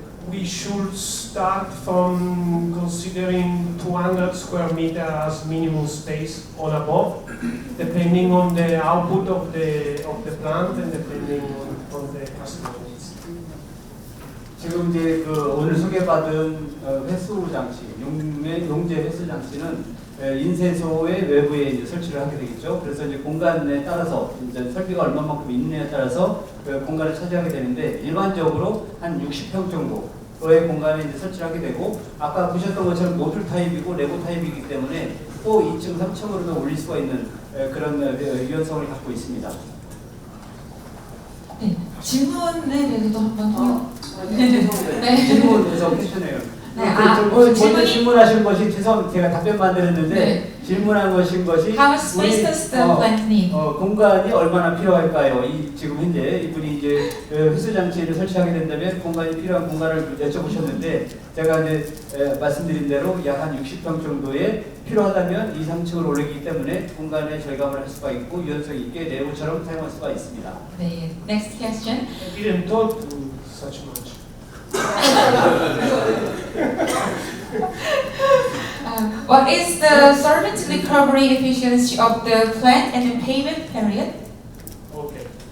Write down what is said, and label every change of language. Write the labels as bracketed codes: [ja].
[en] We should start from considering 200 square meters as minimum space on above, depending on the output of the plant and depending on the customer needs. [ko] 지금 이제 그 오늘 소개받은 회수 장치, 용재 회수 장치는 인쇄소의 외부에 이제 설치를 하게 되겠죠. 그래서 이제 공간에 따라서 이제 설비가 얼마만큼 있느냐에 따라서 그 공간을 차지하게 되는데 일반적으로 한 60평 정도의 공간에 이제 설치를 하게 되고 아까 보셨던 것처럼 모듈 타입이고 레고 타입이기 때문에 또 2층, 3층으로도 올릴 수가 있는 그런 유연성을 갖고 있습니다. 네, 질문에 대해서도 한번 더. 네. 질문에서 퀴즈네요. 네, 먼저 질문하신 것이 제가 답변만 드렸는데 네. 질문한 것인 것이 [en] How much space does the plant need? [ko] 공간이 얼마나 필요할까요? 지금 현재 이분이 이제 회수 장치를 설치하게 된다면 공간이 필요한 공간을 여쭤보셨는데 제가 이제 말씀드린 대로 약 한 60평 정도에 필요하다면 2, 3층을 올리기 때문에 공간에 절감을 할 수가 있고 유연성 있게 레고처럼 사용할 수가 있습니다. [en] 네, next question. I didn't talk to such much. What is the solvent recovery efficiency of the plant and the payment period? Okay.